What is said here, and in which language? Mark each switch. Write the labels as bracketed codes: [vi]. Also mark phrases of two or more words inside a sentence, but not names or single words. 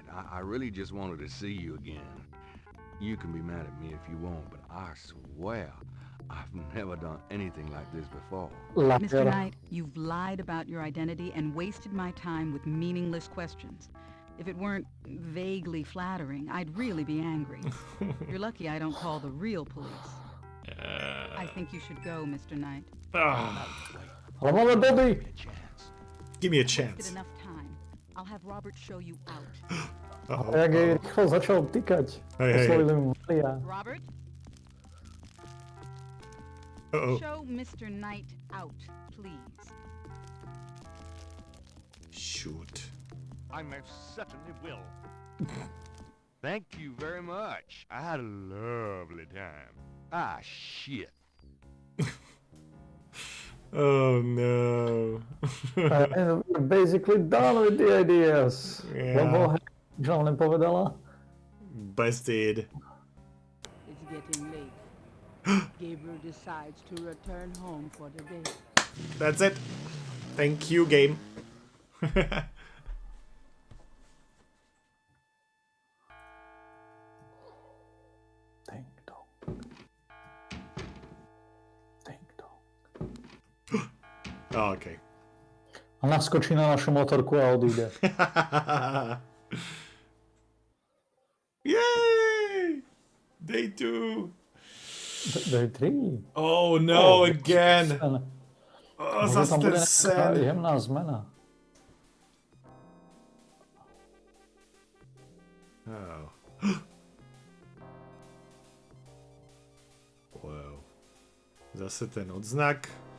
[en] I really just wanted to see you again. You can be mad at me if you want, but I swear I've never done anything like this before. Mr. Knight, you've lied about your identity and wasted my time with meaningless questions. If it weren't vaguely flattering, I'd really be angry. You're lucky I don't call the real police. I think you should go, Mr. Knight. [sk] Ale máme body! [en] Give me a chance. Enough time. I'll have Robert show you out. [sk] A jak jej rýchlo začal tykať. Oslovili mu Maria. [en] Robert? Show Mr. Knight out, please. Shoot. I most certainly will. Thank you very much. I had a lovely time. Ah, shit. Oh no. We're basically done with the ideas. Yeah. [sk] Lebo čo len povedala? [en] Busted. It's getting late. Gabriel decides to return home for the day. That's it. Thank you, game. Oh, okay. [sk] A naskočí na našu motorku a odíde. [en] Yay! Day 2. Day 3. Oh no, again. [sk] Oh, zase ten sen. Jemná zmena. Oh. [en] Wow. [sk] Zase ten odznak.